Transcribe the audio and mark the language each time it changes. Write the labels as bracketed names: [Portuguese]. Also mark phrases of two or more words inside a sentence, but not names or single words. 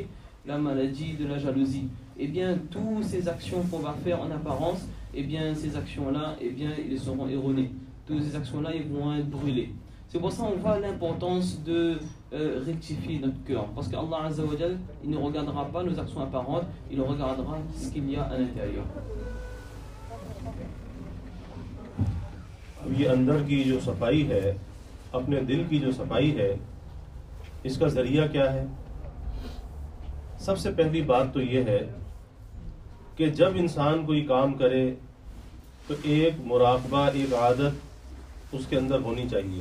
[French] La maladie de la jalousie. Eh bien, toutes ces actions qu'on va faire en apparence, eh bien, ces actions-là, eh bien, ils seront erronées. Toutes ces actions-là, ils vont être brûlées. C'est pour ça qu'on voit l'importance de rectifier notre cœur. Parce qu' [Arabic] الله عز وجل, [French] il ne regardera pas nos actions apparentes, il regardera ce qu'il y a à l'intérieur. [Urdu] اب یہ اندر کی جو صفائی ہے، اپنے دل کی جو صفائی ہے، اس کا ذریعہ کیا ہے؟ سب سے پہلی بات تو یہ ہے کہ جب انسان کوئی کام کرے تو ایک مراقبہ، ایک عادت اس کے اندر ہونی چاہیے۔